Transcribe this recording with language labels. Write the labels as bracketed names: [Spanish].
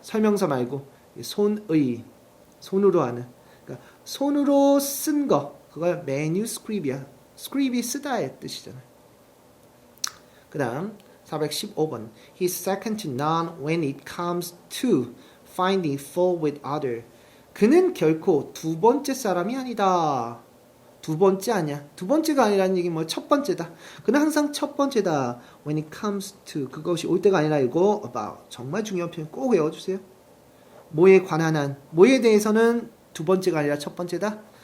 [Korean] 설명서 말고 손으로 하는 그러니까 손으로 쓴 거 그걸 manuscript이야. scrib이 쓰다의 뜻이잖아요. 그 다음 [English] 415번 He's second to none when it comes to finding fault with other. [Korean] 그는 결코 두 번째 사람이 아니다. 두 번째 아니야. 두 번째가 아니라는 얘기는 뭐 첫 번째다. 그는 항상 첫 번째다. [English] When it comes to [Korean] 그것이 올 때가 아니라 이거 about 정말 중요한 표현 꼭 외워주세요. 뭐에 관한 한 뭐에 대해서는 두 번째가 아니라 첫 번째다.